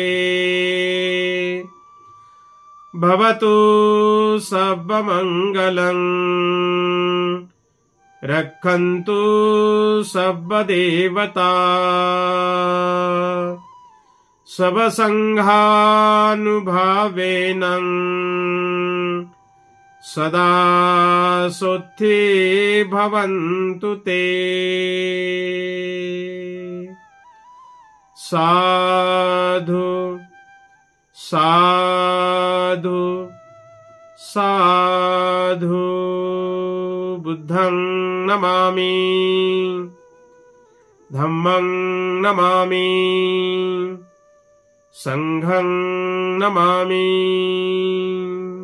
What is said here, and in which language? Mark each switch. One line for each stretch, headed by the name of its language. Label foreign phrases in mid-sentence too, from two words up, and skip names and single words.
Pali: भवतु सब्ब मंगलं रक्षन्तु सब्ब देवता सब संघानुभावेन सदा सोत्थि भवन्तु ते। साधु साधु साधु। बुद्धं नमामि, धम्मं नमामि, संघं नमामि।